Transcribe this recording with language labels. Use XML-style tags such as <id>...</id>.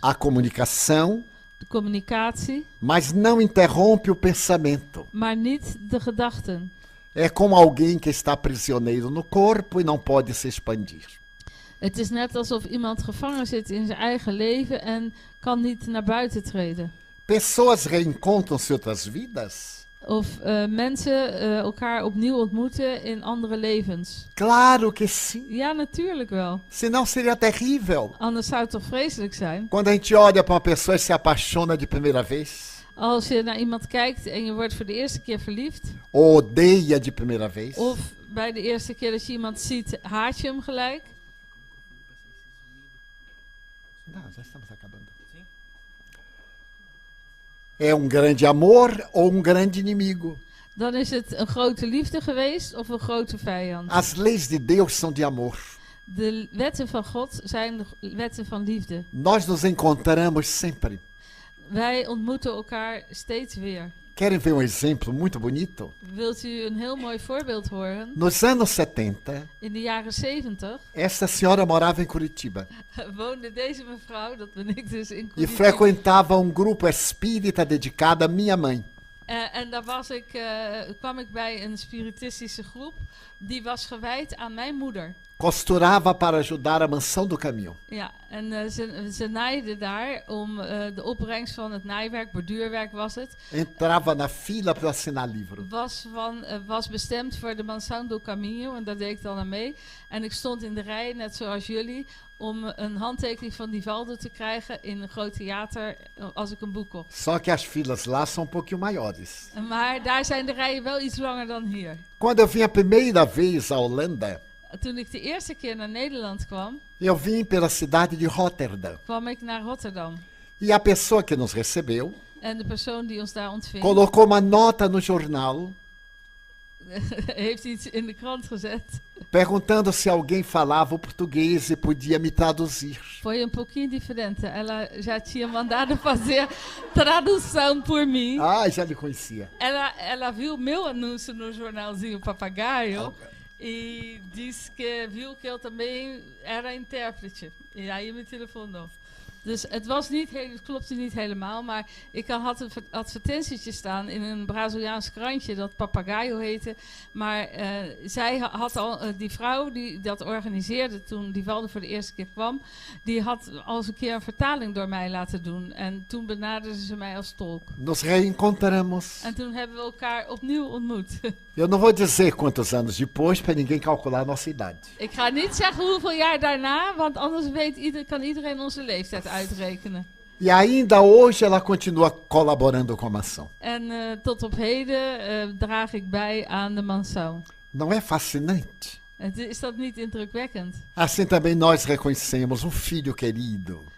<pt>A comunicação,</pt> <nl>De communicatie,</nl> <pt>mas não interrompe o pensamento.</pt> <nl>maar niet de gedachten.</nl> <pt>É como alguém que está prisioneiro no corpo e não pode se expandir.</pt> <nl>Het is net alsof iemand gevangen zit in zijn eigen leven en kan niet naar buiten treden.</nl> <pt>Pessoas reencontram-se em outras vidas?</pt> <nl>Of mensen elkaar opnieuw ontmoeten in andere levens.</nl> <pt>Claro que sim.</pt> <nl>Ja, natuurlijk wel.</nl> <pt>Senão seria terrível.</pt> <nl>Anders zou het toch vreselijk zijn?</nl> <pt>Quando a gente olha para uma pessoa e se apaixona de primeira vez,</pt> <nl>Als je naar iemand kijkt en je wordt voor de eerste keer verliefd.</nl> <pt>ou odeia de primeira vez,</pt> <nl>Of bij de eerste keer dat je iemand ziet, haat je hem gelijk.</nl> <pt>Não, já estamos acabando. É grande amor ou grande inimigo.</pt> <nl>Dan is het een grote liefde geweest of een grote vijand.</nl> <pt>As leis de Deus são de amor.</pt> <nl>De wetten van God zijn de wetten van liefde.</nl> <pt>Nós nos encontramos sempre.</pt> <nl>Wij ontmoeten elkaar steeds weer.</nl> <pt>Querem ver exemplo muito bonito?</pt> <nl>Wilt u een heel mooi voorbeeld horen?</nl> <pt>Nos anos 70,</pt> <nl>In de jaren 70</nl> <pt>essa senhora morava em Curitiba</pt> <nl>woonde deze mevrouw, dat ben ik dus, in</nl> <pt>e</pt> <nl>Curitiba.</nl> <pt>frequentava grupo espírita dedicado à minha mãe.</pt> <nl>En daar kwam ik bij een spiritistische groep. Die was gewijd aan mijn moeder.</nl> <pt>Costurava para ajudar a mansão do caminho.</pt> <nl>Ja, en ze naaide daar om de opbrengst van het naaiwerk, borduurwerk was het.</nl> <pt>Entrava na fila para assinar livro.</pt> <nl>Was bestemd voor de Mansão do Caminho en daar deed ik dan aan mee. En ik stond in de rij, net zoals jullie, om een handtekening van Divaldo te krijgen in een groot theater als ik een boek kocht.</nl> <pt>Só que as filas lá são pouquinho maiores.</pt> <nl>Maar daar zijn de rijen wel iets langer dan hier.</nl> <pt>Quando eu vim a primeira vez à Holanda,</pt> <nl>Toen ik de eerste keer naar Nederland kwam,</nl> <pt>eu vim pela cidade de Rotterdam.</pt> <nl>kwam ik naar Rotterdam.</nl> <pt>E a pessoa que nos recebeu</pt> <nl>En de persoon die ons daar ontving,</nl> <pt>colocou uma nota no jornal</pt> <nl>heeft iets in de krant gezet.</nl> <pt>perguntando se alguém falava o português e podia me traduzir. Foi um pouquinho diferente. Ela já tinha mandado fazer tradução por mim. Ah, já lhe conhecia. Ela viu meu anúncio no jornalzinho Papagaio e disse que viu que eu também era intérprete. E aí me telefonou.</pt> <nl>Dus het klopte niet helemaal, maar ik had een advertentietje staan in een Braziliaans krantje dat Papagaio heette. Maar zij had al, die vrouw die dat organiseerde toen Divaldo voor de eerste keer kwam, die had al eens een keer een vertaling door mij laten doen. En toen benaderde ze mij als tolk.</nl> <pt>Nos reencontramos.</pt> <nl>En toen hebben we elkaar opnieuw ontmoet.</nl> <pt>Eu não vou dizer quantos anos depois para ninguém calcular a nossa idade.</pt> <nl>Ik ga niet zeggen hoeveel jaar daarna, want anders kan iedereen onze leeftijd uitrekenen.</nl> <pt>E ainda hoje ela continua colaborando com a mansão.</pt> <nl>En tot op heden draag ik bij aan de Mansão.</nl> <pt>Não é fascinante?</pt> <nl>Is dat niet indrukwekkend?</nl> <pt>Assim também nós reconhecemos filho querido,</pt>